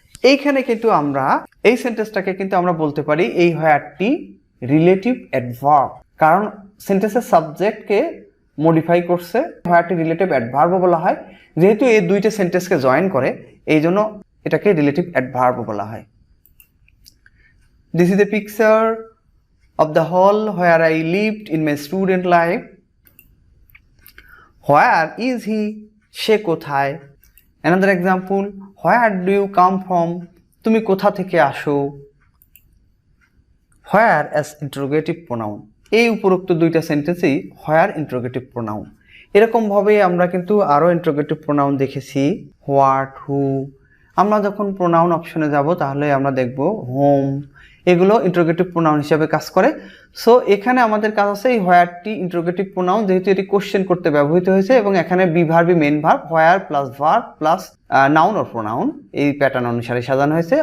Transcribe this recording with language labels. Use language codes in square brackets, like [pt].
[bn] এইখানে কিন্তু আমরা এই সেন্টেন্সটাকে কিন্তু আমরা বলতে পারি এই হোয়ারটি রিলেটিভ অ্যাডভার্ব, কারণ সেন্টেন্সের সাবজেক্টকে মডিফাই করছে, হোয়ারটি রিলেটিভ অ্যাডভার্বও বলা হয়। যেহেতু এই দুইটা সেন্টেন্সকে জয়েন করে, এই জন্য এটাকে রিলেটিভ অ্যাডভার্বও বলা হয়। [en] This is a picture of the hall where I lived in my student life. Where is he? [bn] সে কোথায়? [en] Another example, where do you come from? [bn] তুমি কোথা থেকে আসো? [en] Where as interrogative pronoun. [bn] এই উপরোক্ত দুইটা সেন্টেন্সেই where interrogative pronoun। এরকম ভাবে আমরা কিন্তু আরো interrogative pronoun দেখেছি, what, who। আমরা যখন pronoun অপশনে যাব তাহলে আমরা দেখব whom, এগুলো ইন্টারোগেটিভ প্রোনাউন হিসেবে কাজ করে। সো এখানে আমাদের কাজ আছে এই হোয়ারটি ইন্টারোগেটিভ প্রোনাউন, যেহেতু এটি কোশ্চেন করতে ব্যবহৃত হয়েছে এবং এখানে B ভার্বি main verb where plus verb plus noun or pronoun এই প্যাটার্ন অনুসারে সাজানো হয়েছে।